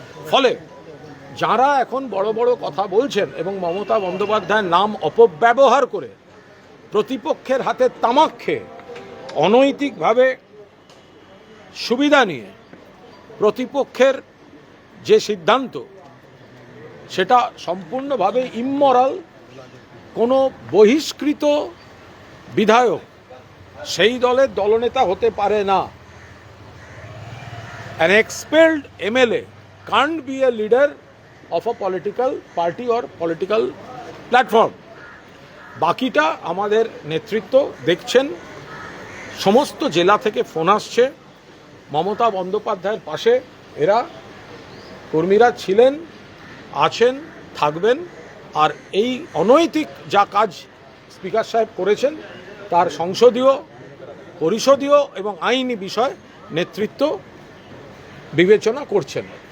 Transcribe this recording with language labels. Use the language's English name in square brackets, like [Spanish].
[Bangla] ফলে যারা এখন বড় বড় কথা বলছেন এবং মমতা বন্দ্যোপাধ্যায়ের নাম অপব্যবহার করে প্রতিপক্ষের হাতে তামাক খেয়ে অনৈতিকভাবে সুবিধা নিয়ে প্রতিপক্ষের যে সিদ্ধান্ত, সেটা সম্পূর্ণভাবে ইমমরাল। কোনো বহিষ্কৃত বিধায়ক সেই দলের দলনেতা হতে পারে না। [English] An expelled MLA can't be a leader of a political party or political platform. [Bangla] বাকিটা আমাদের নেতৃত্ব দেখছেন। সমস্ত জেলা থেকে ফোন আসছে, মমতা বন্দ্যোপাধ্যায়ের পাশে এরা কর্মীরা ছিলেন, আছেন, থাকবেন। আর এই অনৈতিক যা কাজ স্পিকার সাহেব করেছেন তার সংসদীয়, পরিষদীয় এবং আইনি বিষয় নেতৃত্ব বিবেচনা করছেন।